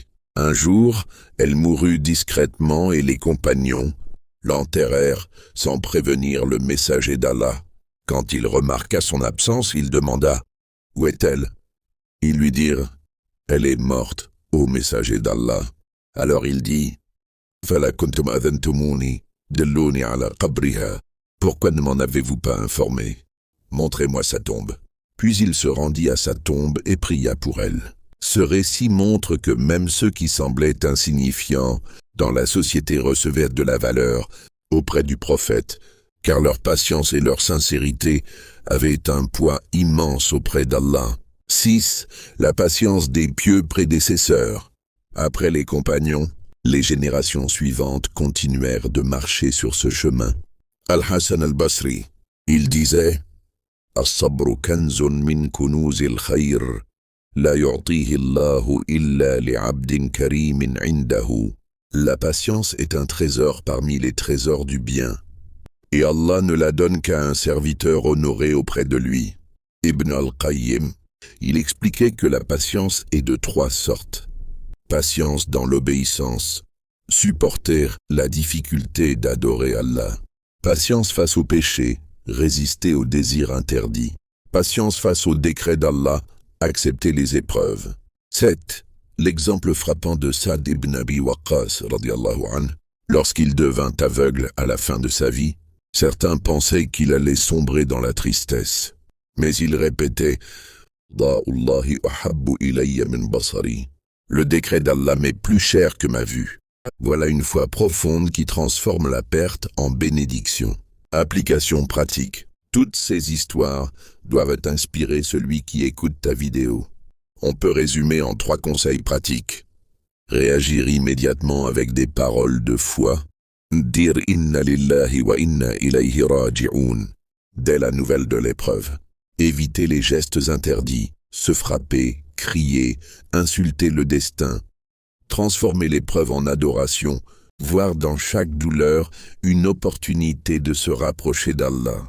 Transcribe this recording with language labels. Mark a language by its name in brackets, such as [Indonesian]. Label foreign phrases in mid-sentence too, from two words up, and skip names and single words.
[French] Un jour, elle mourut discrètement et les compagnons l'enterrèrent sans prévenir le messager d'Allah. Quand il remarqua son absence, il demanda « Où est-elle » Ils lui dirent « Elle est morte, ô messager d'Allah. » Alors il dit « [Arabic] فلا كنتم آذنتموني دلوني على قبرها. [French] » Pourquoi ne m'en avez-vous pas informé? Montrez-moi sa tombe. Puis il se rendit à sa tombe et pria pour elle. Ce récit montre que même ceux qui semblaient insignifiants dans la société recevaient de la valeur auprès du prophète, car leur patience et leur sincérité avaient un poids immense auprès d'Allah. 6. La patience des pieux prédécesseurs. Après les compagnons, les générations suivantes continuèrent de marcher sur ce chemin. [Arabic] Al-Hassan al-Basri, [French] il disait « [Arabic] الصبر كنز من كنوز الخير لا يؤتيه الله إلا لعبد كريم عنده. [French] » La patience est un trésor parmi les trésors du bien, et Allah ne la donne qu'à un serviteur honoré auprès de lui. Ibn al-Qayyim, il expliquait que la patience est de 3 sortes. Patience dans l'obéissance, supporter la difficulté d'adorer Allah. Patience face au péché, résister aux désirs interdits. Patience face au décret d'Allah, accepter les épreuves. 7. L'exemple frappant de Sa'd ibn Abi Waqqas, [Arabic] رضي الله عنه, [French] lorsqu'il devint aveugle à la fin de sa vie, certains pensaient qu'il allait sombrer dans la tristesse. Mais il répétait « [Arabic] قضاء الله أحب إلي من بصري [French] » Le décret d'Allah m'est plus cher que ma vue. Voilà une foi profonde qui transforme la perte en bénédiction. Application pratique. Toutes ces histoires doivent inspirer celui qui écoute ta vidéo. On peut résumer en 3 conseils pratiques. Réagir immédiatement avec des paroles de foi. [Arabic] Dire « إنا لله وإنا إليه راجعون » dès la nouvelle de l'épreuve. [French] Éviter les gestes interdits, se frapper, crier, insulter le destin. Transformer l'épreuve en adoration, voir dans chaque douleur une opportunité de se rapprocher d'Allah.